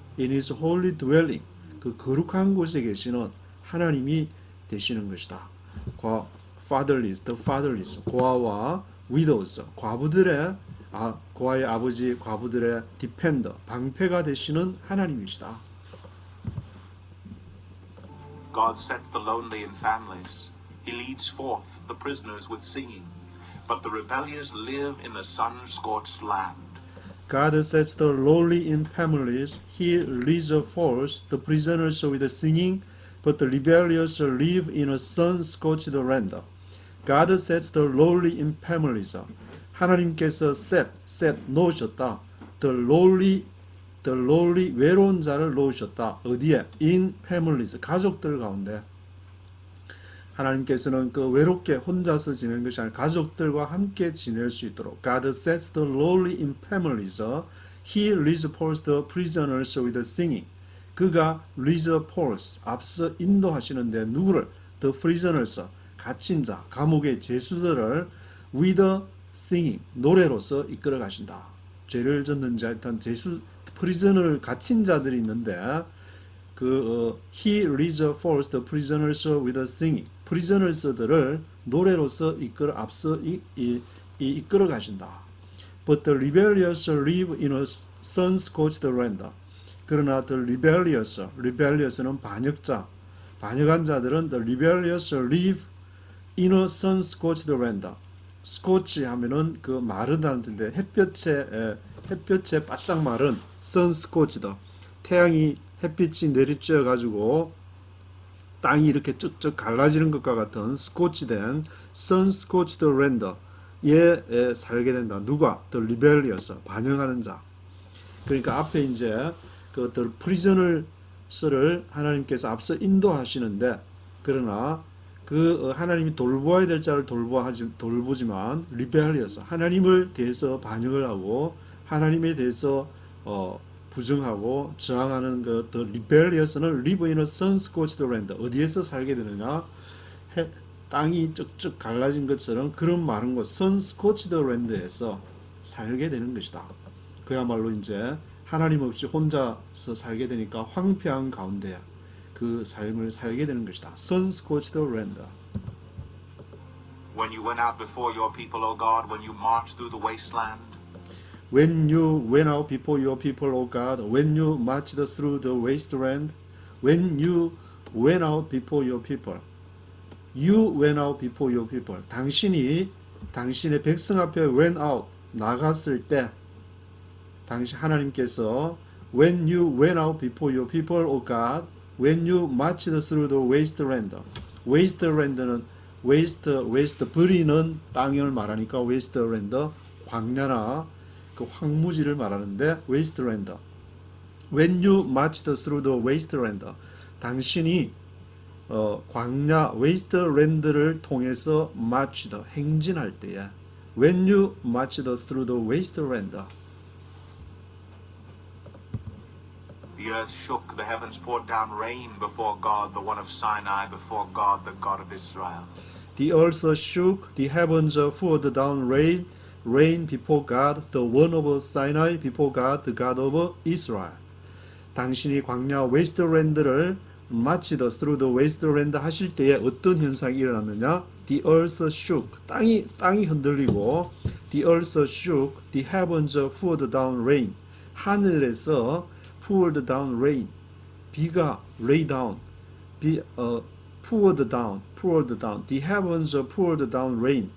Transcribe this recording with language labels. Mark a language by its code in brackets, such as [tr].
[en] In His holy dwelling [ko] 그 거룩한 곳에 계시는 하나님이 되시는 것이다. fatherless, [en] the fatherless [ko] 고아와 widows 과부들의 고아의 아버지 과부들의 디펜더 방패가 되시는 하나님이시다. [en] God sets the lonely in families. He leads forth the prisoners with singing. But the rebellious live in the sun-scorched land. God sets the lowly in families. He leads forth the prisoners with singing, but the rebellious live in a sun-scorched land. God sets the lowly in families. [ko] 하나님께서 set 놓으셨다. [en] The lowly [ko] 외로운 자를 놓으셨다. 어디에? [en] In families [ko] 가족들 가운데. 하나님께서는 그 외롭게 혼자서 지내는 것이 아니라 가족들과 함께 지낼 수 있도록 [en] God sets the lowly in families. He leads forth the prisoners with singing. [ko] 그가 [en] leads forth [ko] 앞서 인도하시는데 누구를? [en] The prisoners [ko] 갇힌 자 감옥의 죄수들을 [en] with singing [ko] 노래로서 이끌어 가신다. 죄를 졌는 자 일단 죄수 프리즌을 갇힌 자들이 있는데 [en] he leads forth the prisoners with singing. [ko] prisoners들을 노래로서 앞서 이끌어 가신다. [en] But the rebellious live in a sun-scorched land. [ko] 그러나 [en] the rebellious는 [ko] 반역한 자들은 [en] the rebellious live in a sun-scorched land. [ko] 스코치 하면은 그 마르다는 뜻인데 햇볕에 바짝 마른 sun-scorched. 태양이 햇빛이 내리쬐어 가지고 땅이 이렇게 쩍쩍 갈라지는 것과 같은 스코치된 [en] sun-scorched land [ko] 에 살게 된다. 누가? [en] The rebellious [ko] 반역하는 자. 그러니까 앞에 이제 그 [en] the prisoners [ko] 를 하나님께서 앞서 인도하시는데 그러나 그 하나님이 돌보아야 될 자를 돌보지만 rebellious 하나님을 대해서 반역을 하고 하나님에 대해서 부정하고 저항하는 그 [en] the rebellious [ko] 는 [en] live in a sun-scorched land [ko] 어디에서 살게 되느냐 땅이 쩍쩍 갈라진 것처럼 그런 마른 곳 [en] sun-scorched land [ko] 에서 살게 되는 것이다. 그야말로 이제 하나님 없이 혼자서 살게 되니까 황폐한 가운데 그 삶을 살게 되는 것이다. [en] sun-scorched land. When you went out before your people, O God, when you marched through the wasteland, When you went out before your people, O God, when you marched through the wasteland, when you went out before your people, you went out before your people. [ko] 당신이 당신의 백성 앞에 [en] went out [ko] 나갔을 때, 당신 하나님께서 [en] when you went out before your people, O God, when you marched through the wasteland. [ko] wasteland는 waste 버리는 땅을 말하니까 wasteland 광야나 그 황무지를 말하는데 wasteland. [en] When you marched through the wasteland, [ko] 당신이 광야 [en] wasteland [ko] 를 통해서 [en] marched [ko] 행진할 때에 [en] when you marched through the wasteland. the earth shook, the heavens poured down rain before God, the one of Sinai, before God, the God of Israel. The earth shook, the heavens poured down rain before God, the one of Sinai, before God, the God of Israel. [ko] 당신이 광야 웨스트랜드를 마치더 [en] through the wasteland [ko] 하실 때에 어떤 현상이 일어났느냐? [en] The earth shook, [ko] 땅이 흔들리고 [en] the earth shook, the heavens poured down rain. [ko] 하늘에서 [en] poured down rain. [ko] 비가 [en] lay down. poured down. The heavens poured down rain.